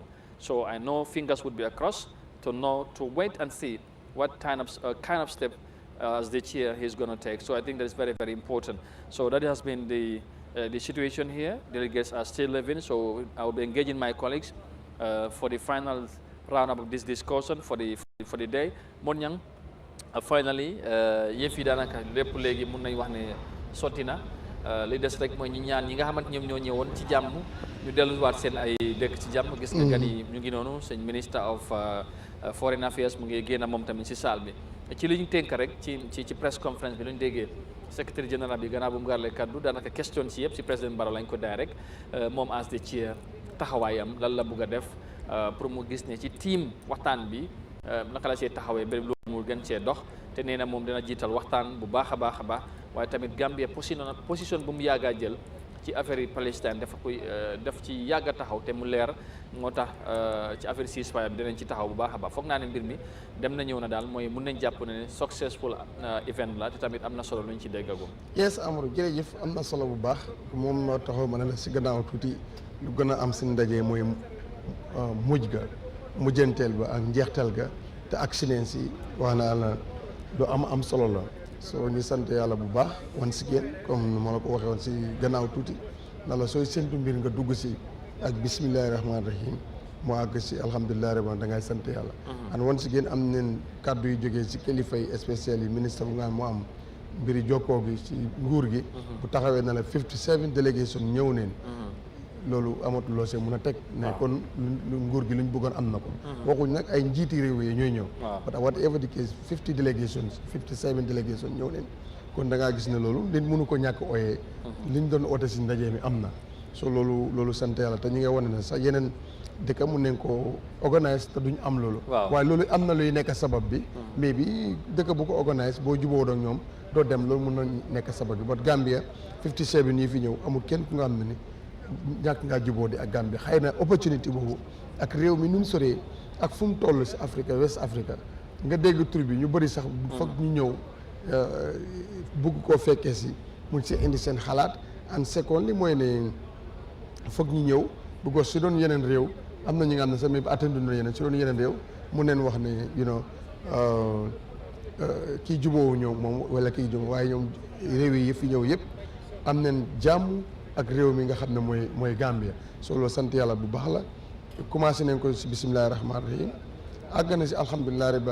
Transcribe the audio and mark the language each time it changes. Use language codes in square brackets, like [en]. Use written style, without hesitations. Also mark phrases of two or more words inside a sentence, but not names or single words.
[en] So I know fingers would be across to wait and see what kind of step as the chair he's going to take. So I think that is very, very important. So that has been the situation here. Delegates are still living. So I will be engaging my colleagues for the final round of this discussion for the day. Monyang, finally, [wo] yëf yi daanaka lépp léegi mun nañ wax ne sotti na. Li des rek mooy ñi ñaan ñi nga xamante ñoom ñoo ñëwoon ci jàmm ñu delluwaat seen ay dëkk ci jàmm. Gis nga gan yi ñu ngi noonu. Sëñ [en] Minister of Foreign Affairs [wo] mu ngi génn moom tamit ci salle bi. Ci li ñu tënk rek ci [en] press conference [wo] bi lu ñu déggee [fr] secrétaire général [wo] bi gannaaw bu mu garlee kaddu daanaka question ci yëpp ci président Barrow lañ ko daay rek moom [en] as the chair [wo] taxawaayam lan la bëgg a def pour mu gis ne ci team waxtaan bi naka la cee taxawee ba loolu mu gën cee dox. Te nee na moom dina jiital waxtaan bu baax a baax waaye tamit Gambia position bu mu yàgg a jël ci affaire yi Palestine dafa koy def ci yàgg a taxaw te mu leer moo tax ci affaire ceasefire bi dinañ ci taxaw bu baax a baax. Foog naa ne mbir mi dem na ñëw na daal mooy mun nañ jàpp ne [en] successful event [wo] la te tamit am na solo lu ñu ci déggagum. Yes Amadou jërëjëf am na solo bu baax moom moo taxaw ma ne la si gannaaw tuuti lu gën a am si ndaje mooy mujj ga mujjanteel ba ak njeextal ga te accident yi wax naa la lu am solo la. So ñu sant yàlla bu baax [en] once again [wo] comme ma la ko waxee woon si gannaaw tuuti na la sooy séntu mbir nga dugg si ak [ar] بسم الله الرحمن الرحيم [wo] mu àgg si [ar] الحمد لله رب [wo] da ngay sant yàlla. [en] and once again [wo] am nañ kàddu yu jógee si kilifa yi spécial yi ministre bu nga mu am mbiri jokkoo gi si nguur gi. bu taxawee na la 57 délégation ñëw neen. loolu amatul loo see mun a teg. ne kon lu nguur gi luñ bëggoon am na ko. waxuñ nag ay njiiti réew yi ñooy ñëw. [en] but whatever the case 50 delegations 57 delegations [wo] ñëw neen kon da ngaa gis ne loolu nit mënu ko ñàkk ooyee. liñ doon oote si ndaje mi am na. so loolu sant yàlla te ñu ngi wane ne sax yeneen dëkk mun nañ ko organise te duñ am loolu. waaye loolu am na luy nekk sabab bi. mais bi dëkk bu ko organise boo juboo ak ñoom doo dem loolu mun na nekk sabab bi but Gambia 57 yi fi ñëw amul kenn ku nga xam ne ni ñàkk ngaa juboo di ak Gambia xëy na opportunité boobu ak réew mi nu mu soree ak fu mu toll si Afrique West Africa nga dégg tur bi ñu bëri sax foog ñu ñëw bugg koo fekkee si mun si indi seen xalaat [en] and second [wo] li mooy ne foog ñu ñëw bu ko si doon yeneen réew am na ñi nga xam ne sax [fr] même attendu [wo] na yeneen si doon yeneen réew mun neen wax ne kii juboowu ñëw moom wala kii juboo waaye ñoom réew yi fi ñëw yëpp am nañ jàmm ak réew mi nga xam ne mooy Gambia so loolu sant yàlla bu baax la commencé nañ ko si [ar] بسم الله الرحمن الرحيم [wo] àgg na si [ar] الحمد لله رب